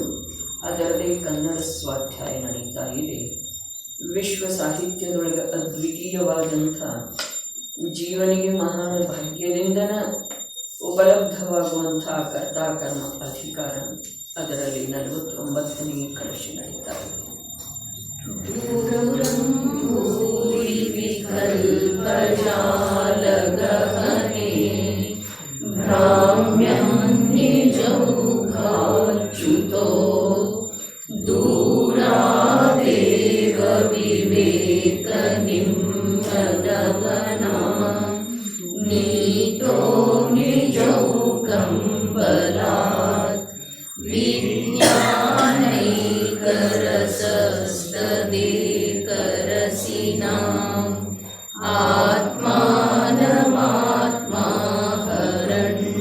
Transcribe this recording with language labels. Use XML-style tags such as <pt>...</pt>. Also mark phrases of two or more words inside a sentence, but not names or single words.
<kn>ಅದರದೇ ಕನ್ನಡ ಸ್ವಾಧ್ಯಾಯ ನಡೀತಾ ಇದೆ. ವಿಶ್ವ ಸಾಹಿತ್ಯದೊಳಗೆ ಅದ್ವಿತೀಯವಾದಂಥ ಜೀವನಿಗೆ ಮಹಾನ್ ಭಾಗ್ಯದಿಂದನ ಉಪಲಬ್ಧವಾಗುವಂಥ ಕರ್ತಾಕರ್ಮ ಅಧಿಕಾರ ಅದರಲ್ಲಿ 49ನೇ ಕಲಶ ನಡೀತಾ ಇದೆ.</kn> <sa>विकल्पजालगहने भ्राम्यन्निजौघाच्युतो दूरादेव विवेकनिम्नगमना नीतो निजौकं बलात् विज्ञानैकरसस्तदेकरसिनाम् आत्मानमात्माहरन्</sa>